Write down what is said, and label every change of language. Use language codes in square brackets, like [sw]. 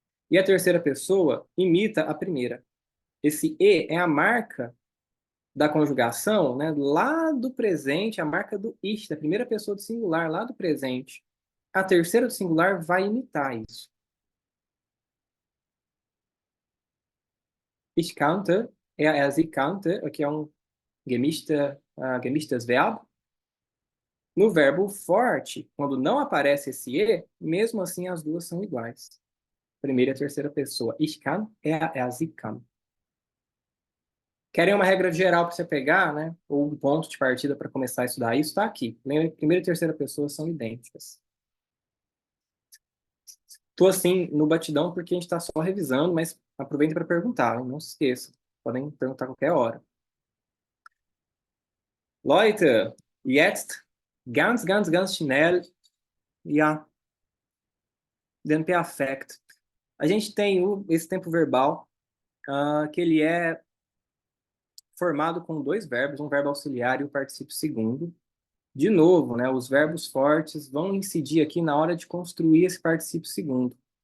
[pt] E a terceira pessoa imita a primeira. Esse e é a marca da conjugação, né, lá do presente, a marca do ich, da primeira pessoa do singular, lá do presente. A terceira do singular vai imitar isso. [de] Ich kannte, sie kannte, [pt] aqui é um [de] gemischtes Verb. [pt] No verbo forte, quando não aparece esse e, mesmo assim as duas são iguais. Primeira e terceira pessoa. [de] Ich kann, sie kann. [pt] Querem uma regra geral para você pegar, né? Ou um ponto de partida para começar a estudar isso? Está aqui. Primeira e terceira pessoa são idênticas. Estou assim no batidão porque a gente está só revisando, mas aproveitem para perguntar, hein? Não se esqueça. Podem perguntar a qualquer hora. [de] Leute, jetzt ganz schnell, ja, den Perfekt. [pt] A gente tem esse tempo verbal, que ele é formado com dois verbos, um verbo auxiliar e o particípio segundo. De novo, né, os verbos fortes vão incidir aqui na hora de construir esse particípio segundo.